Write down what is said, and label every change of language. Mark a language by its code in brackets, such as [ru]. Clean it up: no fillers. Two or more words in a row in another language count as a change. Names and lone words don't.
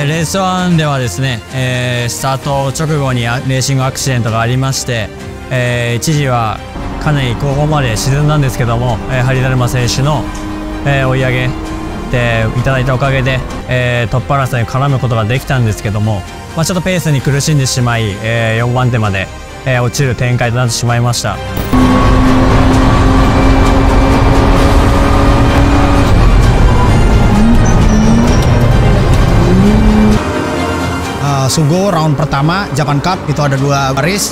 [ja] レース1ではですね、スタート直後にレーシングアクシデントがありまして、一時はかなり後方まで沈んだんですけども、ハリダルマ選手の、追い上げていただいたおかげで、トップ争いに絡むことができたんですけども、ちょっとペースに苦しんでしまい、4番手まで、落ちる展開となってしまいました。 [id] Sugo round pertama Japan Cup itu ada 2 race.